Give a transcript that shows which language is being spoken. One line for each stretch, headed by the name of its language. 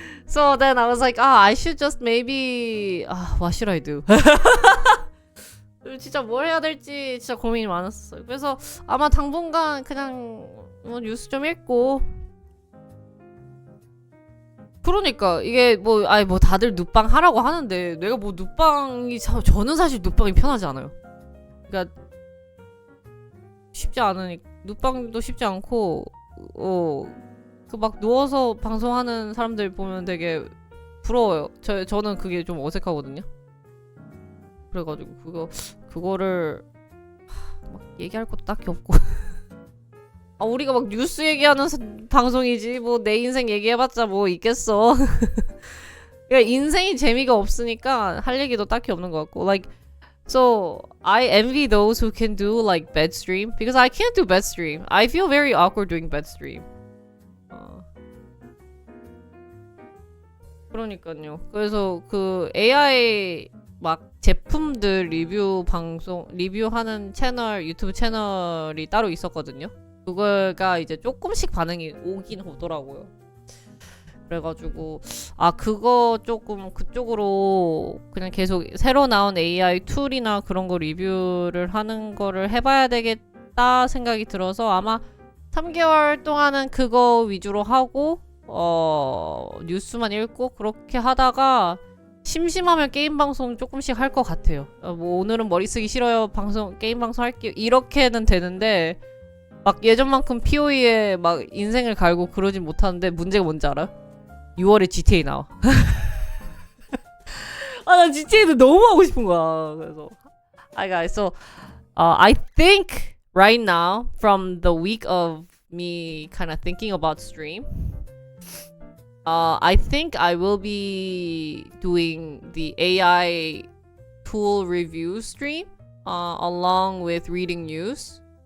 English: So then I was like, I should just maybe what should I do?
Korean: 진짜 뭘 해야 될지 진짜 고민이 많았어요. 그래서 아마 당분간 그냥 뉴스 좀 읽고 그러니까 이게 뭐 다들 눕방 하라고 하는데 내가 뭐 눕방이 저는 사실 눕방이 편하지 않아요. 그러니까 쉽지 않으니 눕방도 쉽지 않고 그 막 누워서 방송하는 사람들 보면 되게 부러워요. 저는 그게 좀 어색하거든요. 그래가지고 그거를 막 얘기할 것도 딱히 없고 우리가 막 뉴스 얘기하는 방송이지 뭐 내 인생 얘기해봤자 뭐 있겠어. 그러니까 인생이 재미가 없으니까 할 얘기도 딱히 없는 것 같고
English: like so I envy those who can do like bed stream because I can't do bed stream. I feel very awkward doing bed stream.
Korean: 그러니까요. 그래서 그 AI 막 제품들 리뷰하는 채널 유튜브 채널이 따로 있었거든요. 그거가 이제 조금씩 반응이 오긴 오더라고요. 그래가지고 그거 조금 그쪽으로 그냥 계속 새로 나온 AI 툴이나 그런 거 리뷰를 하는 거를 해봐야 되겠다 생각이 들어서 아마 3개월 동안은 그거 위주로 하고 뉴스만 읽고 그렇게 하다가 심심하면 게임 방송 조금씩 할 것 같아요. 뭐 오늘은 머리 쓰기 싫어요. 게임 방송 할게요. 이렇게는 되는데 막 예전만큼 POE에 막 인생을 갈고 그러진 못하는데 문제가 뭔지 알아? 6월에 GTA 나와. 난 GTA도 너무 하고 싶은 거야.
English: 그래서 so I think right now from the week of me kind of thinking about stream I think I will be doing the AI tool review stream along with reading news.